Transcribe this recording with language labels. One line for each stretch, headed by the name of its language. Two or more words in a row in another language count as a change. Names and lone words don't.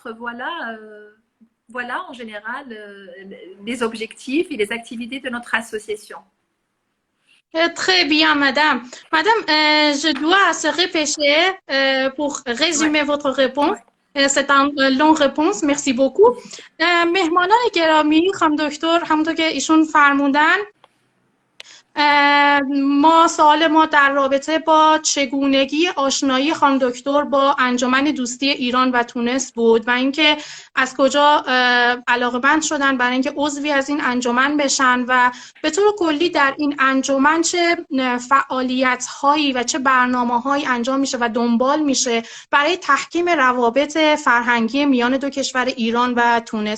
French: Voilà en général les objectifs et les activités de notre association. Très bien, madame. Madame, je dois se répéter pour résumer votre réponse. C'est une longue réponse. Merci beaucoup.
Persian: مهمانان گرامی، خانم دکتر، همونطور که ایشون فرمودن ما سوال ما در رابطه با چگونگی آشنایی خانم دکتر با انجمن دوستی ایران و تونس بود و اینکه از کجا علاقه‌مند شدن برای اینکه عضوی از این انجمن بشن و به طور کلی در این انجمن چه فعالیت‌هایی و چه برنامه‌هایی انجام میشه و دنبال میشه برای تحکیم روابط فرهنگی میان دو کشور ایران و تونس.